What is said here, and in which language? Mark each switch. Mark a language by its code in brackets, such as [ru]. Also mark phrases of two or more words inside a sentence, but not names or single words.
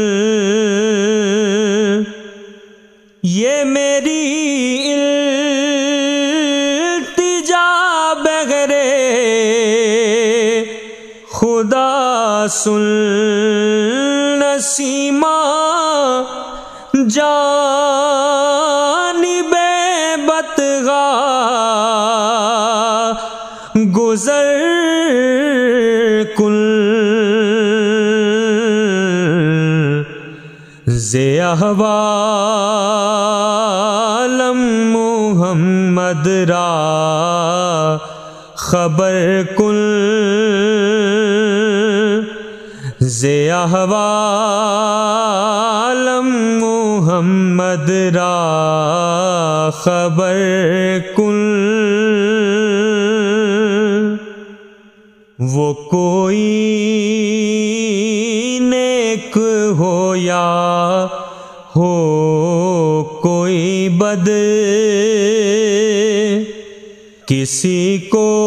[ur] یہ میری التجا بغیر خدا سن، [fa] نسیمہ جانب بتگاہ گزر کن، ز احوالم محمد را خبر کن، ز احوالم محمد را خبر کن۔ [ur] وہ کوئی نیک ہو یا ہو کوئی بد، کسی کو